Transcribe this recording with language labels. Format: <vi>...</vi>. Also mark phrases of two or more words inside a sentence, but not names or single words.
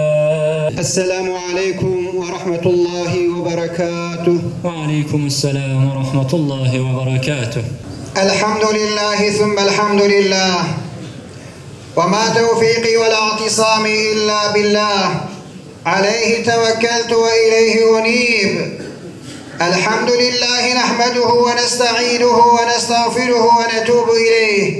<ar>السلام عليكم ورحمة الله وبركاته. وعليكم السلام ورحمة الله وبركاته. الحمد لله ثم الحمد لله. وما توفيقي ولا اعتصامي إلا بالله. عليه توكلت وإليه أنيب. الحمد لله نحمده ونستعينه ونستغفره ونتوب إليه.</ar>